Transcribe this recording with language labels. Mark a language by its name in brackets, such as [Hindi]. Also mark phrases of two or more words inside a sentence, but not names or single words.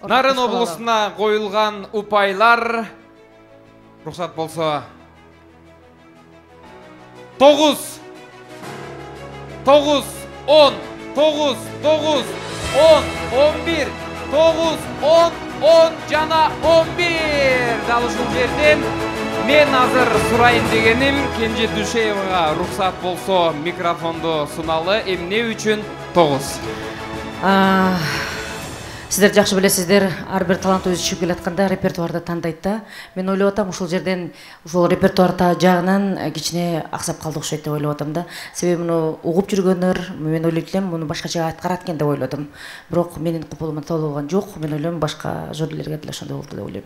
[Kyrgyz] Нарын облысына коюлган упайлар рухсат болсо 9 10 11 жана 11 дал ушул жерден мен азыр сурайын дегеним Кенже Душеевага рухсат болсо микрофонду суналы. Эмне үчүн 9? Сіздер жақсы білесіздер, ар бир талант өзү чыгып келатканда репертуарды тандайт да. Мен ойлоп атам, ушул жерден ушул репертуар жагынан кичине аксап калды окшойт деп ойлоп атам да. Себеби муну угуп жүргөндөр, мен ойлойт элем, муну башкача аткарат экен деп ойлоп атам. Бирок менин купулума толуган жок. Мен ойлойм башка жюрилерге деле ошондой болду деп ойлойм.